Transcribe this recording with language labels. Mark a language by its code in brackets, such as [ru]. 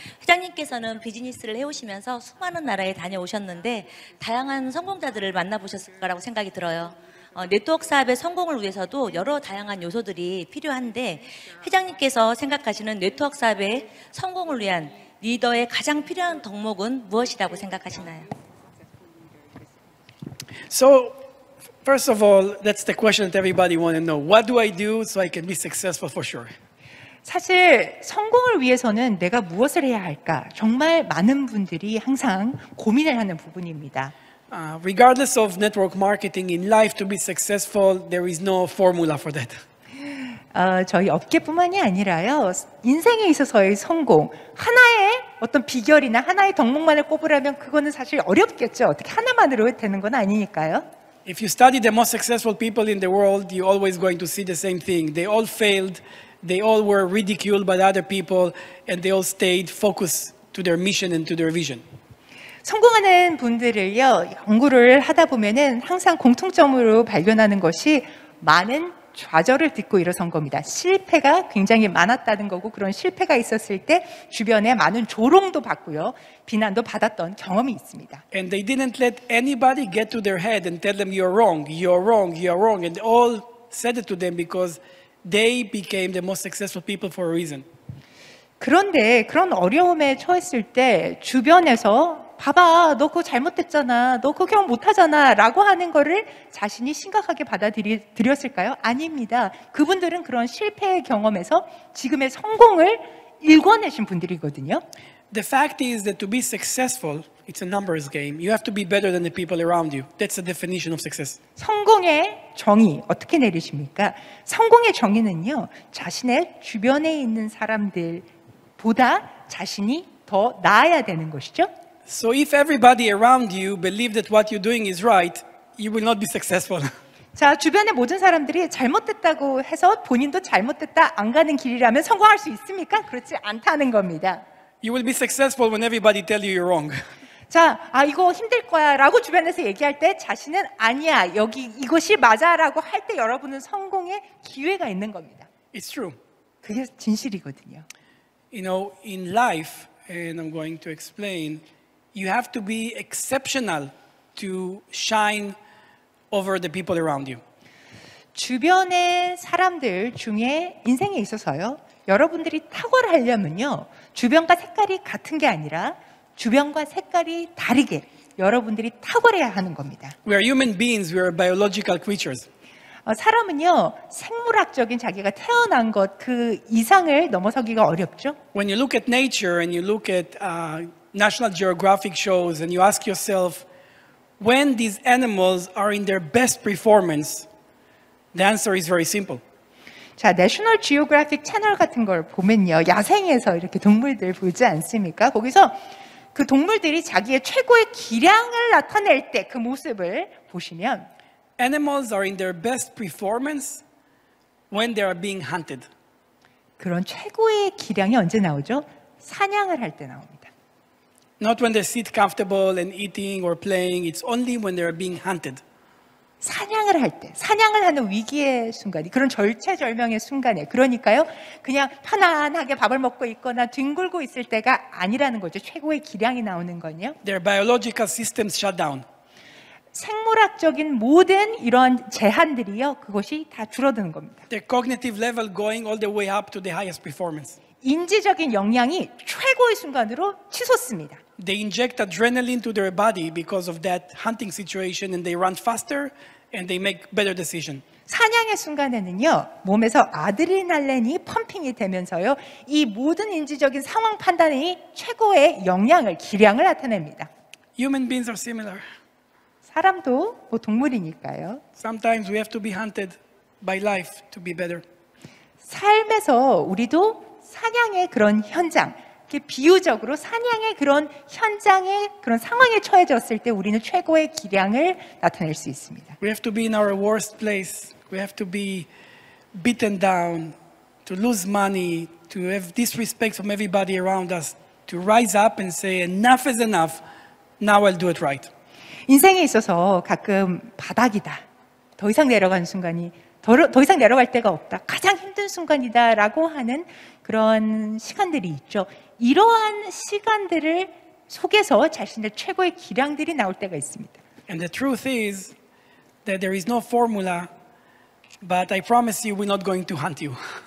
[ko] 회장님께서는 비즈니스를 해오시면서 수많은 나라에 다녀오셨는데 다양한 성공자들을 만나보셨을 거라고 생각이 들어요. 네트워크 사업의 성공을 위해서도 여러 다양한 요소들이 필요한데 회장님께서 생각하시는 네트워크 사업의 성공을 위한 리더의 가장 필요한 덕목은 무엇이라고 생각하시나요? [en] So, first of all, that's the question that everybody want to know. What do I do so I can be successful for sure? [ko] 사실 성공을 위해서는 내가 무엇을 해야 할까? 정말 많은 분들이 항상 고민을 하는 부분입니다. [en] Regardless of network marketing in life, to be successful, there is no formula for that. [ko] 저희 업계뿐만이 아니라요, 인생에 있어서의 성공, 하나의 어떤 비결이나 하나의 덕목만을 꼽으라면 그거는 사실 어렵겠죠. 어떻게 하나만으로 되는 건 아니니까요. [en] If you study the most successful people in the world, you're always going to see the same thing. They all failed, they all were ridiculed by other people, and they all stayed focused to their mission and to their vision. [ko] 성공하는 분들을요, 연구를 하다 보면은 항상 공통점으로 발견하는 것이 많은 좌절을 딛고 일어선 겁니다. 실패가 굉장히 많았다는 거고 그런 실패가 있었을 때 주변에 많은 조롱도 받고요. 비난도 받았던 경험이 있습니다. [en] And they didn't let anybody get to their head and tell them you're wrong, you're wrong, you're wrong. And they all said it to them because they became the most successful people for a reason. [ko] 그런데 그런 어려움에 처했을 때 주변에서 봐봐, 너 그거 잘못됐잖아, 너 그거 경험 못하잖아 라고 하는 거를 자신이 심각하게 받아들였을까요? 아닙니다. 그분들은 그런 실패의 경험에서 지금의 성공을 일궈내신 분들이거든요. [en] The fact is that to be successful, it's a numbers game. You have to be better than the people around you. That's the definition of success. [ko] 성공의 정의 어떻게 내리십니까? 성공의 정의는요, 자신의 주변에 있는 사람들보다 자신이 더 나아야 되는 것이죠. [en] So if everybody around you believe that what you're doing is right, you will not be successful. [ko] 자, 주변의 모든 사람들이 잘못됐다고 해서 본인도 잘못됐다 안 가는 길이라면 성공할 수 있습니까? 그렇지 않다는 겁니다. [en] You will be successful when everybody tell you you're wrong. [ko] 자, 이거 힘들 거야 라고 주변에서 얘기할 때 자신은 아니야, 이것이 맞아 라고 할 때 여러분은 성공의 기회가 있는 겁니다. [en] It's true. [ko] 그게 진실이거든요. [en] You know, in life, and I'm going to explain, you have to be exceptional to shine over the people around you. [ko] 주변의 사람들 중에 인생에 있어서요, 여러분들이 탁월하려면요, 주변과 색깔이 같은 게 아니라 주변과 색깔이 다르게 여러분들이 탁월해야 하는 겁니다. [en] We are human beings, we are biological creatures. [ko] 사람은요, 생물학적인 자기가 태어난 것 그 이상을 넘어서기가 어렵죠. [en] When you look at nature and you look at National Geographic shows and you ask yourself, when these animals are in their best performance, the answer is very simple. [ko] 자, 내셔널 지오그래픽 채널 같은 걸 보면요, 야생에서 이렇게 동물들 보지 않습니까? 거기서 그 동물들이 자기의 최고의 기량을 나타낼 때 그 모습을 보시면 [en] Animals are in their best performance when they are being hunted. [ko] 그런 최고의 기량이 언제 나오죠? 사냥을 할 때 나옵니다. [en] Not when they sit comfortable and eating or playing. It's only when they are being hunted. [ko] 사냥을 할 때, 사냥을 하는 위기의 순간이, 그런 절체절명의 순간에, 그러니까요, 그냥 편안하게 밥을 먹고 있거나 뒹굴고 있을 때가 아니라는 거죠. 최고의 기량이 나오는 건요. [en] Their biological systems shut down. [ko] 생물학적인 모든 이런 제한들이요, 그것이 다 줄어드는 겁니다. [en] Their cognitive level going all the way up to the highest performance. [ko] 인지적인 역량이 최고의 순간으로 치솟습니다. [en] They inject adrenaline to their body because of that hunting situation and they run faster and they make better decisions. [ko] 사냥의 순간에는요, 몸에서 아드레날린이 펌핑이 되면서요, 이 모든 인지적인 상황 판단이 최고의 역량을, 기량을 나타냅니다. [en] Human beings are similar. [ko] 사람도 뭐 동물이니까요. [en] Sometimes we have to be hunted by life to be better. [ko] 삶에서 우리도 사냥의 그런 현장, 이렇게 비유적으로 사냥의 그런 현장의 그런 상황에 처해졌을 때 우리는 최고의 기량을 나타낼 수 있습니다. [en] We have to be in our worst place. We have to be beaten down, to lose money, to have disrespect from everybody around us, to rise up and say, enough is enough, now I'll do it right. [ko] 인생에 있어서 가끔 바닥이다, 더 이상 내려가는 순간이 더 이상 내려갈 데가 없다, 가장 힘든 순간이다라고 하는 그런 시간들이 있죠. 이러한 시간들을 속에서 자신의 최고의 기량들이 나올 때가 있습니다. [en] And the truth is that there is no formula, but I promise you we're not going to hunt you.